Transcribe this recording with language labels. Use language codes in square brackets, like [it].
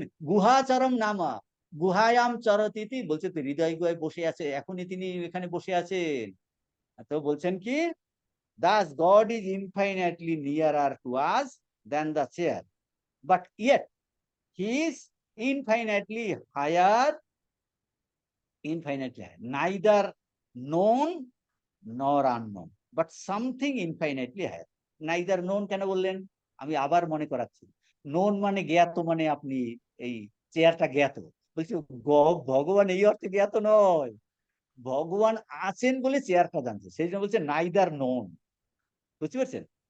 [sa] গুহাচরম নামা, গুহায়াম চরতিতি, [bn] বলছে তো হৃদয় গুহায় বসে আছে, এখনই তিনি এখানে বসে আছেন। তো বলছেন কি, [en] Thus God is infinitely nearer to us than the chair, but yet he is infinitely higher, neither known nor unknown, but something infinitely higher. Neither known [bn] কেন বললেন? আমি আবার মনে করাচ্ছি। known মানে জ্ঞাত, মানে আপনি এই চেয়ারটা জ্ঞাত। বলছি ভগবান এই অর্থে জ্ঞাত নয়, ভগবান আছেন বলে চেয়ারটা জানছে, সেই জন্য বলছে নাইদার নোন। বুঝতে পারছেন?